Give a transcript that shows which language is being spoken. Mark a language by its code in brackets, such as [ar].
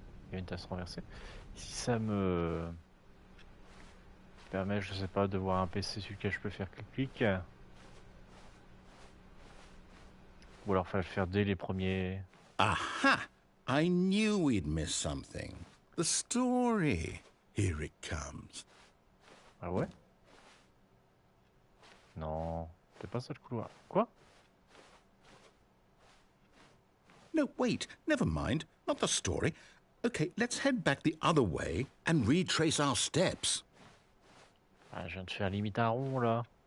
[fr] Il y a une tasse renversée. Si ça me permet, je sais pas, de voir un PC sur lequel je peux faire clic-clic. Ou alors faut le faire dès les premiers... Aha! [en] I knew we'd miss something. The story. Here it comes. [fr] Ah ouais? Non, c'est pas ça le couloir. Quoi? [en] No, wait, never mind. Not the story. Okay, let's head back the other way and retrace our steps. [fr] Ah, je viens de faire limite un rond là.